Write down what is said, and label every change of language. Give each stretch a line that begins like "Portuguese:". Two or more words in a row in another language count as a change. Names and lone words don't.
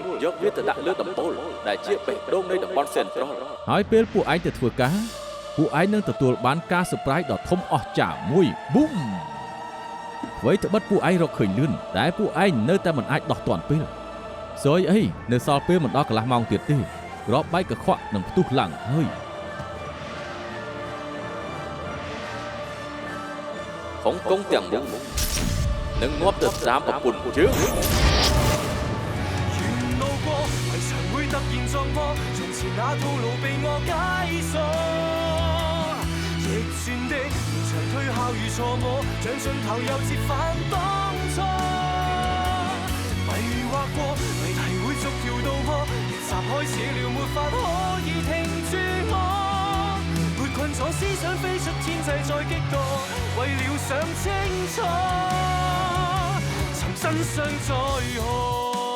Khmer: យកវាទៅដាក់លើដំបូលដែលជាបេះដូងនៃតំបន់ Central ហើយពេលពួកឯងទៅធ្វើការពួកឯងនឹងទទួលបានការសប្រៃដ៏ធំអស្ចារ្យមួយប៊ូមអ្វីត្បិតពួកឯងរកឃើញលឿនតែពួកឯងនៅតែមិនអាចដោះទាន់ពេលសួយអីនៅសល់ពេលមិនដល់កន្លះម៉ោងទៀតទេក្របបែកកខ្វក់នឹងផ្ទុះឡើងហើយហុងកុងទាំងមូលនឹងងាប់ទៅតាមប្រពន្ធជើង
Cantonese: 沿路過，為誰會突然撞破？從前那套路被我解鎖，逆轉的連場推敲與錯摸，像盡頭又折返當初。迷惑過，謎題會逐條道破，逆襲開始了，沒法可以停住我。沒困阻咗思想飛出天際再激盪，為了想清楚，尋真相在何？